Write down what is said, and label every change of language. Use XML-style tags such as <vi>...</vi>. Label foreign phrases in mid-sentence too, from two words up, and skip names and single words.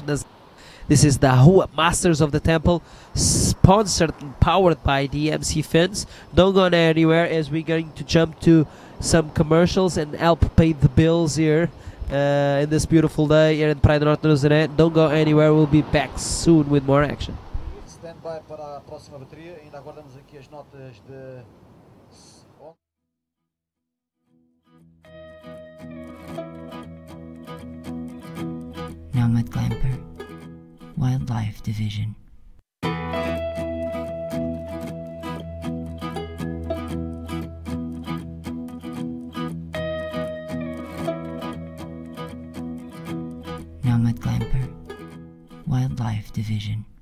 <en>This is the AHUA Masters of the Temple, sponsored and powered by DMC Fins. Don't go anywhere, as we're going to jump to some commercials and help pay the bills here in this beautiful day here in Praia do Norte, Nazaré. Don't go anywhere, we'll be back soon with more action. Stand by</en> <pt>para a próxima bateria. Ainda aguardamos aqui as notas de...</pt> <en>Nomad Glamper, Wildlife Division. Nomad Glamper, Wildlife Division.</en>